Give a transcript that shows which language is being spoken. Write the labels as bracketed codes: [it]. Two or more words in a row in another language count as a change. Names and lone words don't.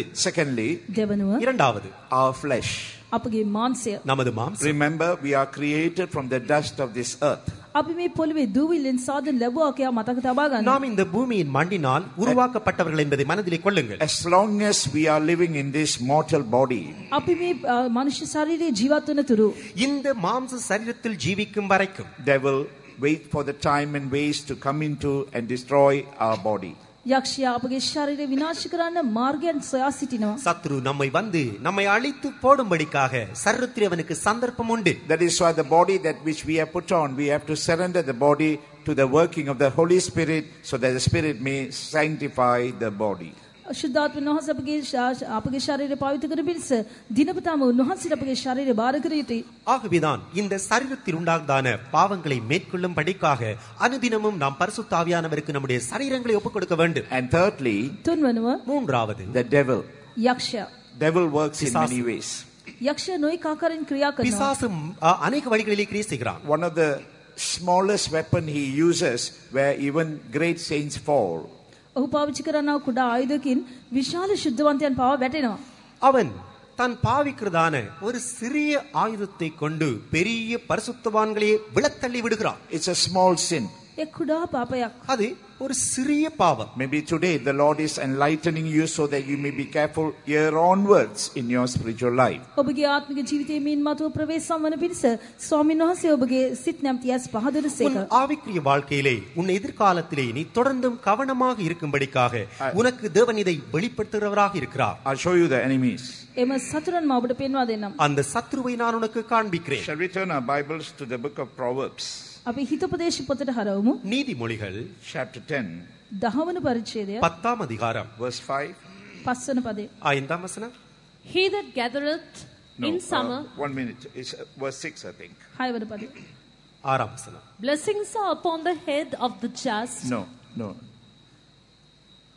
[en] Secondly, [si] දෙවනුව [ta] இரண்டாவது, [en] our flesh. [si] අපගේ මාංශය. [ta] நமது மாம்சம். [en] Remember, we are created from the dust of this earth. [si] අපි මේ පොළවේ දූවිල්ලෙන් සාදන ලැබුවා කියා මතක තබා ගන්න. [ta] நாம் இந்த பூமியின் மண்ணினால் உருவாக்கப்பட்டவர்கள் என்பதை மனதிலே கொள்ளுங்கள். [en] As long as we are living in this mortal body, [si] අපි මේ මනුෂ්‍ය ශරීරයේ ජීවත් වන තුරු [ta] இந்த மாம்ச சரீரத்தில் ஜீவிக்கும் வரைக்கும் [en] they will wait for the time and ways to come into and destroy our body. [si] යක්ෂයා අපගේ ශරීරය විනාශ කරන්න මාර්ගයන් සොයා සිටිනවා. [ta] சத்ரு நம்மை அழித்து போடும்படிக்காக சரீரத்தில் அவனுக்கு சந்தர்ப்பம் உண்டு. [en] That is why the body that which we have put on, we have to surrender the body to the working of the Holy Spirit so that the Spirit may sanctify the body. [si] ශුද්ධාත්මයන් වහන්සේ අපගේ ශරීරය පවිත්‍ර කරන පිණිස දිනපතාම උන්වහන්සේට අපගේ ශරීරය බාර කර යුතුයි. [ta] ஆகவேதான் இந்த சரீரத்தில் உண்டாகதான பாவங்களை மேற்கொள்ளும் படிக்காக அனுதினமும் நாம் பரிசுத்த ஆவியானவருக்கு நம்முடைய சரீரங்களை ஒப்புக் கொடுக்க வேண்டும். [en] And thirdly, [si] තුන්වනුව [ta] மூன்றாவது, [en] the devil. [si] යක්ෂයා. [en] Devil works in Pisasu. many ways. [si] යක්ෂයා නොයෙක් ආකාරයෙන් ක්‍රියා කරනවා. [ta] பிசாசு அநேக வழிகளிலே கிரியை செய்கிறான். [en] One of the smallest weapon he uses where even great saints fall. [si] ඔහු පාවිච්චි කරනා කුඩා ආයුධකින් විශාල ශුද්ධවන්තයන් පවා වැටෙනවා. [ta] அவன் தான் பாவிக்கிறதான ஒரு சிறிய ஆயுதத்தை கொண்டு பெரிய பரிசுத்தவான்களையே விழத்தள்ளி விடுகிறான். [en] It's a small sin. [si] ඒ කුඩා පාපයක්. [ta] அது ஒரு சிறிய பாவம். [en] Maybe today the Lord is enlightening you so that you may be careful year onwards in your spiritual life. [si] ඔබගේ ආත්මික ජීවිතයේ මින් මතුව ප්‍රවේශම් වන පිණිස ස්වාමීන් වහන්සේ ඔබගේ සිත් නැමැති ඇස් පහදනසේක. [ta] உன் ஆவிக்குரிய வாழ்க்கையிலே உன் எதிர்காலத்திலே நீ தொடர்ந்தும் கவனமாக இருக்கும்படிக்காக உனக்கு தேவன் இதை வெளிப்படுத்துகிறவராக இருக்கிறார். [en] I'll show you the enemies. [si] එම සතුරන් මා ඔබට පෙන්වා දෙන්නම්. [ta] அந்த சத்ருவை நான் உனக்கு காண்பிக்கிறேன். [en] Shall we turn our Bibles to the book of Proverbs, [si] අපි හිතෝපදේශ පොතට හරවමු. [ta] நீதிமொழிகள் [en] chapter 10, [si] 10 පරිච්ඡේදය [ta] 10 அதிகாரம் [en] verse 5. [si] 5 වන පදය. [ta] 5 வசனம். [en] He that gathereth in summer, 1 minute. It's verse 6, I think. [si] 6 වන පදය. [ta] 6 வசனம். [en] blessings are upon the head of the just.